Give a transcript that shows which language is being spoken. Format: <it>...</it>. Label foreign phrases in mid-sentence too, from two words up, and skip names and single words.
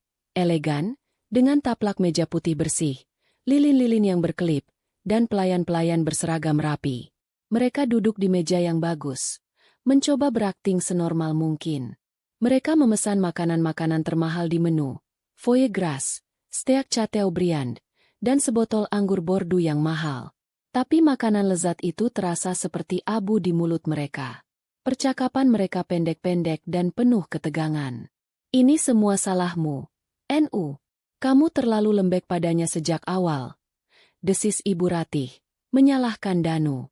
<id>Elegan, dengan taplak meja putih bersih, lilin-lilin yang berkelip, dan pelayan-pelayan berseragam rapi. Mereka duduk di meja yang bagus, mencoba berakting senormal mungkin. Mereka memesan makanan-makanan termahal di menu,</id> <fr>foie gras,</fr> <id>steak Chateaubriand, dan sebotol anggur Bordeaux yang mahal. Tapi makanan lezat itu terasa seperti abu di mulut mereka. Percakapan mereka pendek-pendek dan penuh ketegangan. Ini semua salahmu, NU. Kamu terlalu lembek padanya sejak awal. Desis Ibu Ratih, menyalahkan Danu.</id>